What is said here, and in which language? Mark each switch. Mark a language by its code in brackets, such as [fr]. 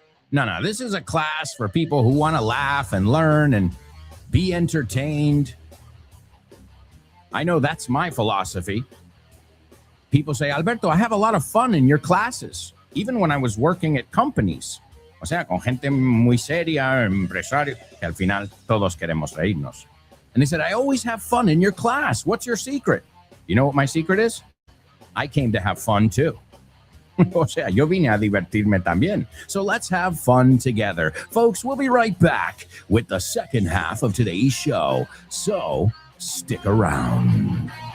[en] No, this is a class for people who want to laugh and learn and be entertained. I know that's my philosophy. People say, Alberto, I have a lot of fun in your classes, even when I was working at companies. [es] O sea, con gente muy seria, empresarios, que al final todos queremos reírnos. [en] And they said, I always have fun in your class. What's your secret? You know what my secret is? I came to have fun too. [es] O sea, yo vine a divertirme también. [en] So let's have fun together. Folks, we'll be right back with the second half of today's show. So stick around.